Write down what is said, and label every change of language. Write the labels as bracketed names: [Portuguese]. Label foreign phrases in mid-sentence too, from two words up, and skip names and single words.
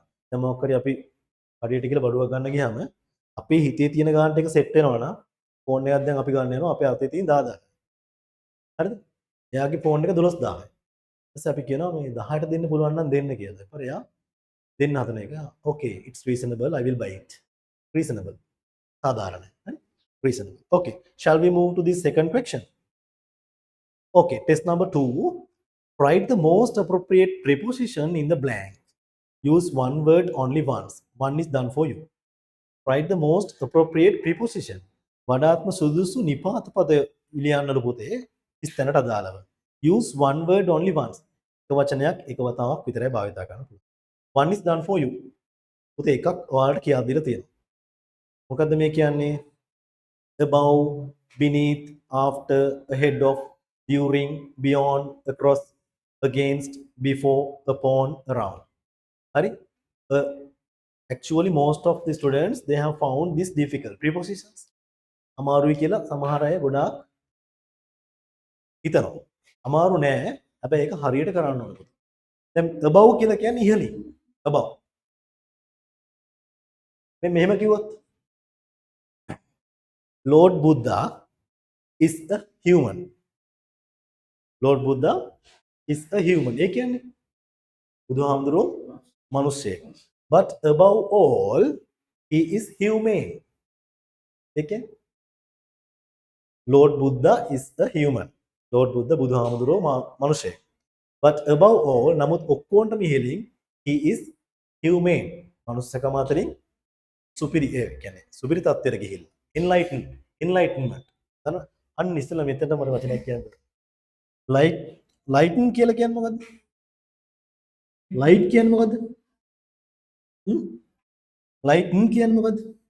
[Sinhala] දැන් මොකක් හරි අපි හරියට කියලා බඩුවක් ගන්න ගියාම අපේ හිතේ තියෙන ගානට එක සෙට් වෙනවා නම් ෆෝන් එකක් දැන් අපි ගන්න යනවා අපේ අතේ තියෙන 10000. හරිද? එයාගේ ෆෝන් එක 12000යි. ඊපස්සේ අපි කියනවා මේ 10ට දෙන්න පුළුවන් නම් දෙන්න කියලා. ඊපස්සේ එයා දෙන්න හදන එක. [English] okay it's reasonable I will buy it. reasonable. [Sinhala] සාධාරණයි. හරි? [English] reasonable. okay shall we move to the second question? okay test number 2. write the most appropriate preposition in the blank. use one word only once. One is done for you. Write the most appropriate preposition. [Sinhala] වඩාත්ම සුදුසු නිපාත පද ලියන්නලු පුතේ ඉස්තැනට අදාළව. [English] use one word only once. [Sinhala] එක වචනයක් එක වතාවක් විතරයි භාවිත කරන්න පුළුවන්. [English] one is done for you. [Sinhala] පුතේ එකක් ඔයාලට කියලා දීලා තියෙනවා. මොකද්ද මේ කියන්නේ? [English] above, beneath, after, ahead of, during, beyond, across, against, before, upon, around. [Sinhala] Hari? [English] Actually most of the students they have found this difficult prepositions. [Sinhala] අමාරුයි කියලා සමහර අය ගොඩාක් හිතනවා. අමාරු නෑ. හැබැයි ඒක හරියට කරන්න ඕනේ. දැන් above කියලා කියන්නේ ඉහළින්. above. මේ මෙහෙම කිව්වොත් [English] Lord Buddha is a human. Lord Buddha is a human. [Sinhala] ඒ කියන්නේ බුදුහාමුදුරුවෝ මිනිස්සෙක්. [English] But above all he is humane. [Sinhala] ඒ කියන්නේ [English] Lord Buddha is a human. [Sinhala] Lord Buddha බුදුහාමුදුරුවෝ මිනිස්සෙක්. [English] But above all [Sinhala] නමුත් ඔක්කොන්ටම ඉහළින් [English] he is humane. [Sinhala] මනුස්සකම අතරින් සුපිරි ඒ කියන්නේ සුපිරි තත්ත්වයට ගිහිල්ලා. [English] Enlightenment. [Sinhala] අන්න ඉස්සෙල්ලා මෙතනට මම වචනයක් කියන්න. Lighten කියලා කියන්නේ මොකද්ද? Light කියන්නේ මොකද්ද? Lighten කියන්නේ මොකද්ද?